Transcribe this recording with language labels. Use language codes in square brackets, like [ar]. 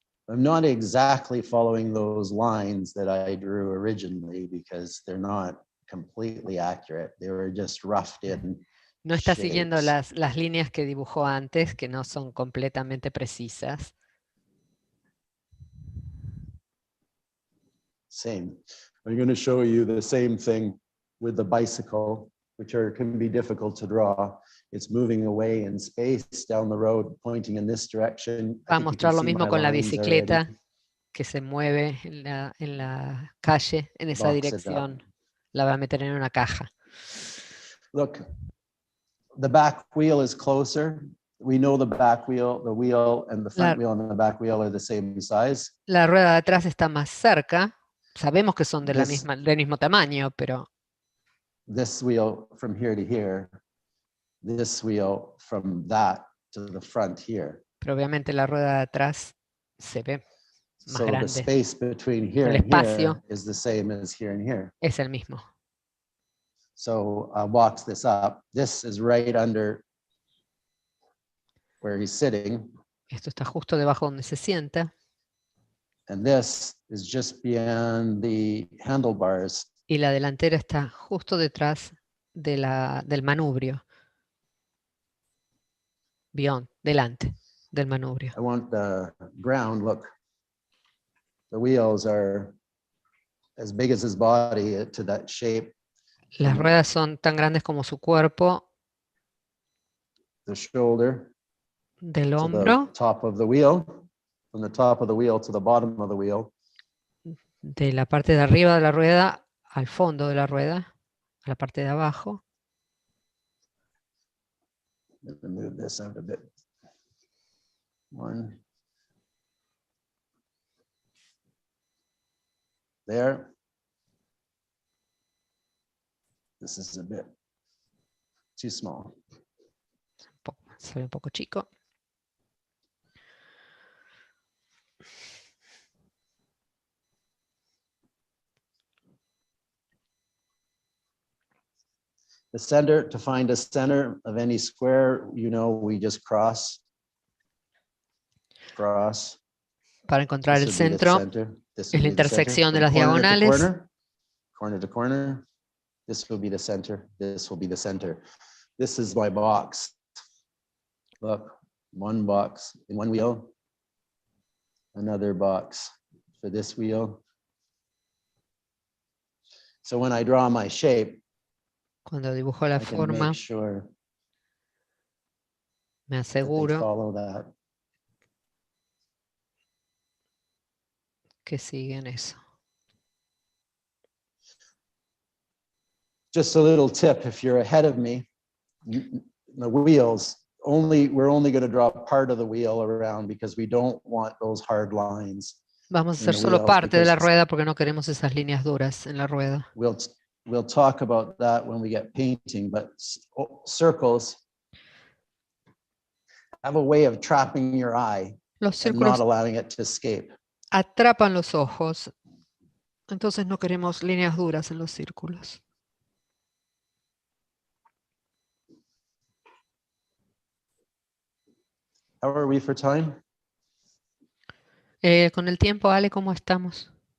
[en] I'm not exactly following those lines that I drew originally because they're not completely accurate. They were just roughed in [es] No está siguiendo [en] shapes. [es] las líneas que dibujó antes, que no son completamente precisas. [en] Same. I'm going to show you the same thing with the bicycle, which can be difficult to draw. It's moving away in space down the road, pointing in this direction. [es] Va a mostrar lo mismo con la bicicleta, que se mueve en la calle, en esa dirección. La va a meter en una caja. [en] Look, the back wheel is closer. We know the back wheel, the wheel and the front wheel and the back wheel are the same size. [es] La rueda de atrás está más cerca. Sabemos que son del mismo tamaño, pero... [en] This wheel from here to here, this wheel from that to the front here. [es] Pero obviamente la rueda de atrás se ve más grande. [en] The space between here and here is the same as here and here. [es] Es el mismo. [en] So walks this up. This is right under where he's sitting. [es] Esto está justo debajo donde se sienta. [en] And this is just beyond the handlebars. [es] Y la delantera está justo detrás de del manubrio. Beyond, delante del manubrio. [en] I want the ground, look. The wheels are as big as his body to that shape. [es] Las ruedas son tan grandes como su cuerpo. [en] The shoulder. [es] Del hombro. [en] To the top of the wheel. From the top of the wheel to the bottom of the wheel. [es] De la parte de arriba de la rueda al fondo de la rueda, a la parte de abajo. [en] Let me move this out a bit. One. There. This is a bit too small. [es] Se ve un poco chico. [en] The center, to find a center of any square, we just cross. Cross. [es] Para encontrar el centro, es la intersección de las diagonales. [en] Corner to corner. This will be the center. This will be the center. This is my box. Look, one box in one wheel. Another box for this wheel. So when I draw my shape, [es] cuando dibujo la forma, me aseguro que siguen eso. [en] Just a little tip, if you're ahead of me, the wheels, we're only going to draw part of the wheel around because we don't want those hard lines. [es] Vamos a hacer solo parte de la rueda porque no queremos esas líneas duras en la rueda. [en] We'll talk about that when we get painting, but circles have a way of trapping your eye and not allowing it to escape. [es] Atrapan los ojos, entonces no queremos líneas duras en los círculos. [en] How are we for time? [es] Con el tiempo, Ale, ¿cómo estamos?